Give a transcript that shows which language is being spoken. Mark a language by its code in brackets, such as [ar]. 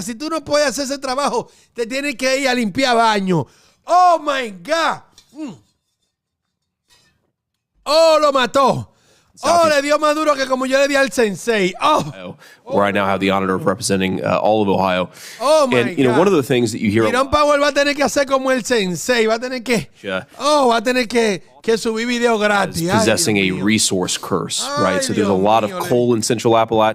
[es] Si tú no puedes hacer ese trabajo, te tienes que ir a limpiar baño. [en] Oh my God. [es] Oh, lo mató. Oh, le dio más duro que como yo le di al sensei. Oh. [en] Where I now have the honor of representing all of Ohio. Oh my and, you know, one of the things that you hear... [es] Jerome Powell va a tener que hacer como el sensei. Va a tener que... va a tener que subir video gratis. [en] Possessing a resource curse, right? So there's a lot of coal in Central Appalachia.